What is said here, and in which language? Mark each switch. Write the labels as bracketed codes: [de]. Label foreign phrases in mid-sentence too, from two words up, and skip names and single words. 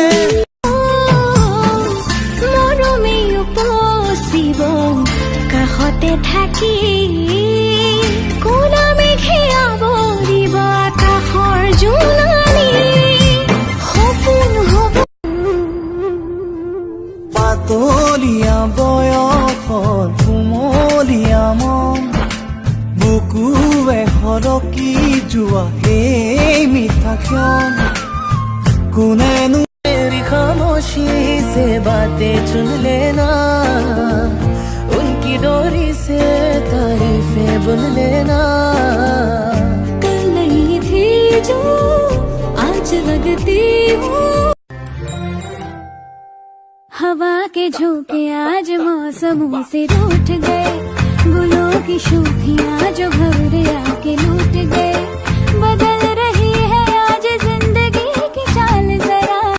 [as] মৰমে উপচিব কাষতে থাকি কোলা মেঘে আৱৰিব আকাশৰ জোনালী সপোন হ'ব পাতলীয়া বয়সৰ কুমলীয়া মন বুকুৱে সৰকি যোৱা সেই মিঠা ক্ষণ কোনেনো [hi] मेरी खामोशी से बातें चुन लेना उनकी डोरी से तारीफें बुन लेना कल नहीं थी जो आज लगती हूँ हवा के झोंके आज मौसमों से रूठ गए गुलों की शोखियाँ जो भंवरे आके लूट गए बदल रही है आज जिंदगी की चाल जरा